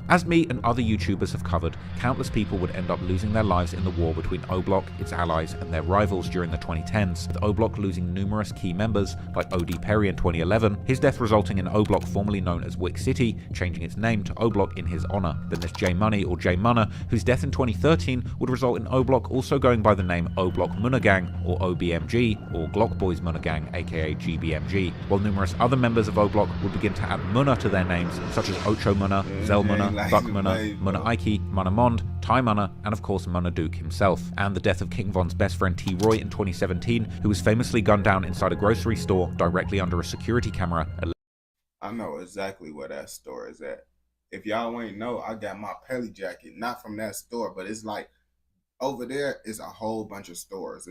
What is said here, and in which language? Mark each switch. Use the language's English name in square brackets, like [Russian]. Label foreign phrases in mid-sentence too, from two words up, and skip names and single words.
[English] As me and other YouTubers have covered, countless people would end up losing their lives in the war between O-Block, its allies, and their rivals during the 2010s, with O-Block losing numerous key members like OD Perry in 2011, his death resulting in O-Block formerly known as Wick City, changing its name to O-Block in his honor. Then there's J Money or J Munna, whose death in 2013 would result in O-Block also going by the name O-Block Munna Gang or OBMG, or Glock Boys Munna Gang aka GBMG, while numerous other members of O-Block would begin to add Munna to their names, such as Ocho Munna, Zell Munna, Buck Munna, Munna Ike, Munna Mond, Ty Munna, and of course Munna Duke himself. And the death of King Von's best friend T-Roy in 2017, who was famously gunned down inside a grocery store directly under a security camera. I know exactly where that store is at. If y'all ain't know, I got my Pelly jacket, not from that store, but it's like over there is a whole bunch of stores.